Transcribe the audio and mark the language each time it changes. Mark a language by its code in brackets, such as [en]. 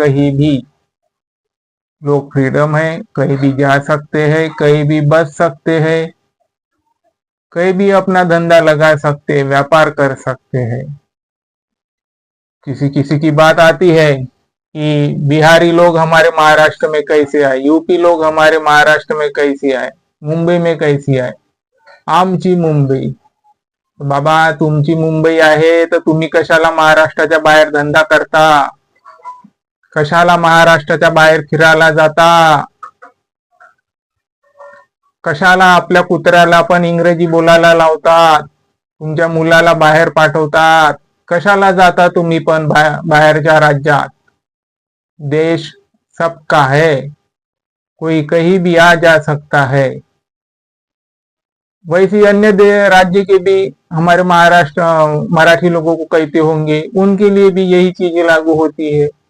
[hi] कहीं भी लोग फ्रीडम है, कहीं भी जा सकते हैं, कहीं भी बच सकते हैं, कहीं भी अपना धंधा लगा सकते हैं, व्यापार कर सकते हैं। किसी किसी की बात आती है कि बिहारी लोग हमारे महाराष्ट्र में कैसे आए, यूपी लोग हमारे महाराष्ट्र में कैसे आए, मुंबई में कैसे आए। [mr] आमची मुंबई, बाबा तुमची मुंबई आहे तर तुम्ही कशाला महाराष्ट्राच्या बाहेर धंदा करता, कशाला महाराष्ट्राच्या बाहेर फिरायला जाता, कशाला आपल्या कुत्र्याला पण इंग्रजी बोलायला लावतात, तुमच्या मुलाला बाहेर पाठवतात, कशाला जाता तुम्ही पण बाहेरच्या राज्यात। [hi] देश सबका है, कोई कहीं भी आ जा सकता है। वैसे अन्य राज्य के भी हमारे महाराष्ट्र मराठी लोगों को कहते होंगे, उनके लिए भी यही चीजें लागू होती है।